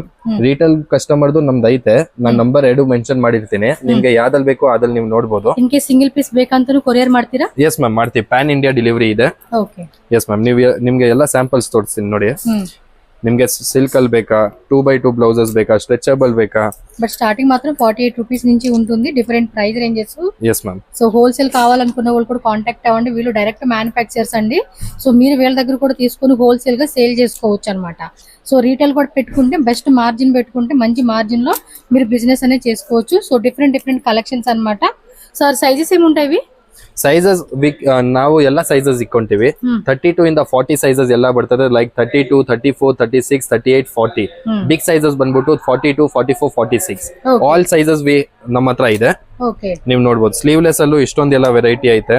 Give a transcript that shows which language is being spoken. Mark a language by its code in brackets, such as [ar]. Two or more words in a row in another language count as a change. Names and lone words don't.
[en] retail customerದು [kn] ನಮ್ದು ಐತೆ, ನಾನು ನಂಬರ್ 2 ಮೆನ್ಷನ್ ಮಾಡಿರ್ತೀನಿ. ನಿಮ್ಗೆ ಯಾವ್ದಲ್ಲಿ ಬೇಕೋ ಅದ್ರಲ್ಲಿ ನೀವು ನೋಡಬಹುದು. [en] in case single piece [kn] ಬೇಕಂತನೂ ಕೊರಿಯರ್ ಮಾಡ್ತೀರಾ? [en] yes ma'am, [kn] ಮಾಡ್ತೀವಿ. [en] pan India delivery [kn] ಇದೆ. ಓಕೆ. [en] yes ma'am, [kn] ನಿಮ್ಗೆ ಎಲ್ಲ ಸ್ಯಾಂಪಲ್ಸ್ ತೋರಿಸ್ತೀನಿ ನೋಡಿ. ನಿಮ್ಗೆ ಸಿಲ್ಕ್ ಅಲ್ಲಿ ಬೇಕಾ, 2x2 ಬ್ಲೌಸಸ್ ಬೇಕಾ, ಸ್ಟ್ರೆಚಬಲ್ ಬೇಕಾ? [en] but starting [te] మాత్రం 48 రూపీస్ నుంచి ఉంటుంది, [en] different price ranges. yes ma'am. so wholesale [te] కావాలనుకున్న వాళ్ళు కూడా కాంటాక్ట్ అవ్వండి. వీళ్ళు [en] direct manufacturers [te] అండి. సో మీరు వీళ్ళ దగ్గర కూడా తీసుకొని హోల్సేల్ గా సేల్ చేసుకోవచ్చు అనమాట. [en] so retail [te] కూడా పెట్టుకుంటే [en] best margin [te] పెట్టుకుంటే మంచి మార్జిన్ లో మీరు బిజినెస్ అనేది చేసుకోవచ్చు. [en] so different collections [te] అనమాట. [en] sir sizes [te] ఏముంటాయి? [kn] ಸೈಜಸ್ ನಾವು ಎಲ್ಲ ಸೈಜಸ್ ಇಕ್ಕೊಂತೀವಿ. 32 ಇಂದ 40 ಸೈಜಸ್ ಎಲ್ಲ ಬರ್ತದೆ. ಲೈಕ್ 32, 34, 36, 38, 40. [en] big sizes [kn] ಬಂದ್ಬಿಟ್ಟು 42, 44, 46. [en] all sizes [kn] ನಮ್ಮ ಹತ್ರ ಇದೆ. ನೀವು ನೋಡ್ಬೋದು. ಸ್ಲೀವ್ಲೆಸ್ ಅಲ್ಲೂ ಇಷ್ಟೊಂದೆಲ್ಲ ವೆರೈಟಿ ಐತೆ.